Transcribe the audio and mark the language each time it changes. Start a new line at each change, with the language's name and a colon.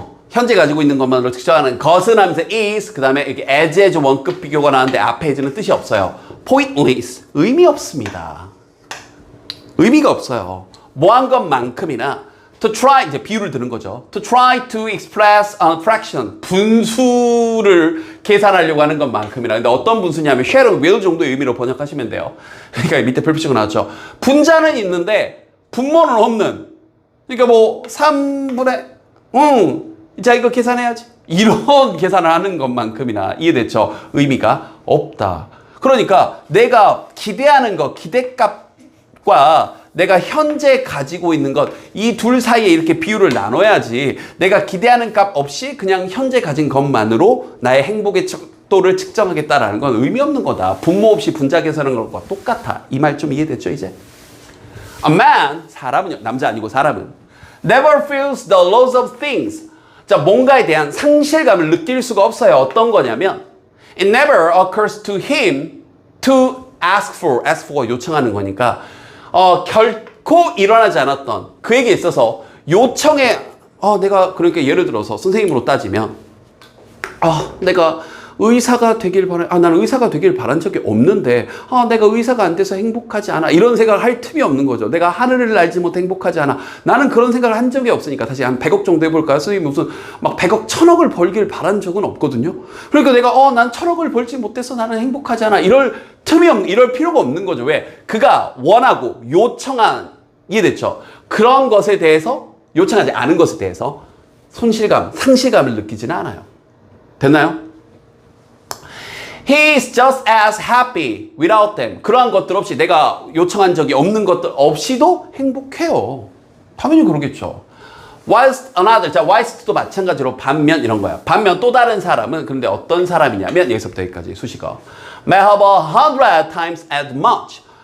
Korean: 현재 가지고 있는 것만으로 측정하는 것은 하면서 is, 그 다음에 이렇게 as의 좀 원급 비교가 나왔는데 앞에 as는 뜻이 없어요. pointless, 의미 없습니다. 의미가 없어요. 뭐 한 것만큼이나 to try, 이제 비유를 드는 거죠.
English: to try to express a fraction,
Korean: 분수를 계산하려고 하는 것만큼이나. 근데 어떤 분수냐면
English: share and will
Korean: 정도의 의미로 번역하시면 돼요. 그러니까 밑에 별표치가 나왔죠. 분자는 있는데 분모는 없는. 그러니까 뭐 3분의 자 이거 계산해야지, 이런 계산을 하는 것만큼이나. 이해됐죠? 의미가 없다. 그러니까 내가 기대하는 것, 기대값과 내가 현재 가지고 있는 것, 이 둘 사이에 이렇게 비율을 나눠야지, 내가 기대하는 값 없이 그냥 현재 가진 것만으로 나의 행복의 척도를 측정하겠다라는 건 의미 없는 거다. 분모 없이 분자 계산하는 것과 똑같아. 이 말 좀 이해됐죠 이제?
English: A man,
Korean: 사람은요, 남자 아니고 사람은
English: never feels the loss of things.
Korean: 자, 뭔가에 대한 상실감을 느낄 수가 없어요. 어떤 거냐면
English: it never occurs to him to ask for
Korean: 요청하는 거니까 결코 일어나지 않았던 그에게 있어서 요청에 내가, 그러니까 예를 들어서 선생님으로 따지면 내가 의사가 되길 바래. 나는 의사가 되길 바란 적이 없는데 내가 의사가 안 돼서 행복하지 않아. 이런 생각을 할 틈이 없는 거죠. 내가 하늘을 날지 못해 행복하지 않아. 나는 그런 생각을 한 적이 없으니까. 다시 한 100억 정도 해볼까요? 선생님 무슨 막 100억, 1000억을 벌길 바란 적은 없거든요. 그러니까 내가 난 1000억을 벌지 못해서 나는 행복하지 않아. 이럴 틈이 없는, 이럴 필요가 없는 거죠. 왜? 그가 원하고 요청한, 이해됐죠? 그런 것에 대해서, 요청하지 않은 것에 대해서 손실감, 상실감을 느끼지는 않아요. 됐나요?
English: He is just as happy without them.
Korean: 그러한 것들 없이, 내가 요청한 적이 없는 것들 없이도 행복해요. 당연히 그러겠죠.
English: Whilst another,
Korean: 자, whilst도 마찬가지로 반면 이런 거야. 반면 또 다른 사람은, 그런데 어떤 사람이냐면, 여기서부터 여기까지 수식어.
English: May have 100 times as much.